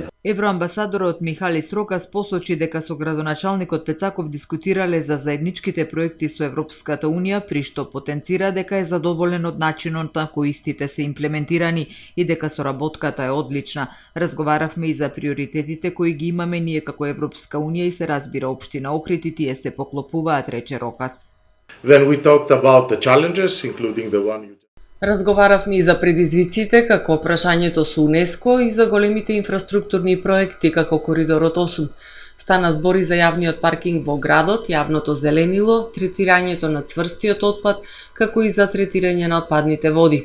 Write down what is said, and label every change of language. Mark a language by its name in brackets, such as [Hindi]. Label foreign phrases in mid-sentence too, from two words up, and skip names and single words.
[Macedonian] Евроамбасадорот Михалис Рокас посочи дека со градоначалникот Пецаков дискутирале за заедничките проекти со Европската Унија, при што потенцира дека е задоволен од начинот на кој истите се имплементирани и дека соработката е одлична. Разговаравме и за приоритетите кои ги имаме ние како Европска Унија и се разбира општина Охрид и тие се поклопуваат, рече Рокас. [English] Then we talked about the challenges, including the one you... [Macedonian] Разговаравме и за предизвиците како прашањето со УНЕСКО и за големите инфраструктурни проекти како Коридорот 8. Стана збори за јавниот паркинг во градот, јавното зеленило, третирањето на цврстиот отпад, како и за третирање на отпадните води.